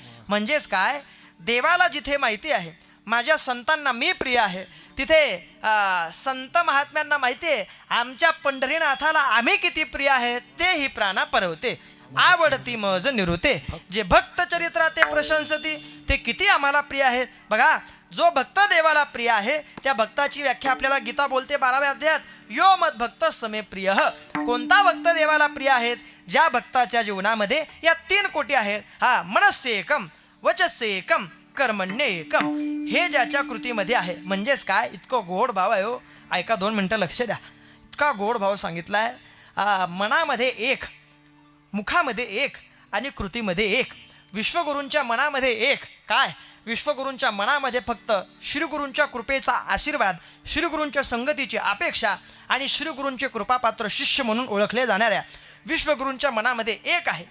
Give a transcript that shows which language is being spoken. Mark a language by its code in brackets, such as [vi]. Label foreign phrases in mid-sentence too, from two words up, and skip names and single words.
[mr] म्हणजेच काय, देवाला जिथे माहिती आहे माझ्या संतांना मी प्रिय आहे, तिथे संत महात्म्यांना माहिती आहे आमच्या पंढरीनाथाला आम्ही किती प्रिय आहे, तेही प्राणा परवते. आवडती मज निरुते. जे भक्त चरित्रा ते प्रशंसती, ते किती आम्हाला प्रिय आहेत. बघा, जो भक्त देवाला प्रिय आहे त्या भक्ताची व्याख्या आपल्याला गीता बोलते 12व्या अध्यायात, [sa] यो मद भक्त समे प्रिय. [mr] कोणता भक्त देवाला प्रिय आहेत? ज्या भक्ताच्या जीवनामध्ये या 3 कोटी आहेत. हा, [sa] मनस्य एकम, वचस्य एकम, कर्मण्य एकम. [mr] हे ज्याच्या कृतीमध्ये आहे. म्हणजेच काय, इतकं गोड भाव आहे हो. ऐका, 2 मिनटं लक्ष द्या. इतका गोड भाव सांगितला आहे. मनामध्ये एक, मुखामध्ये एक आणि कृतीमध्ये एक. विश्वगुरूंच्या मनामध्ये एक. काय? विश्वगुरूंच्या मनामध्ये फक्त श्रीगुरूंच्या कृपेचा आशीर्वाद, श्रीगुरूंच्या संगतीची अपेक्षा आणि श्रीगुरूंचे कृपापात्र शिष्य म्हणून ओळखले जाणाऱ्या विश्वगुरूंच्या मनामध्ये एक आहे.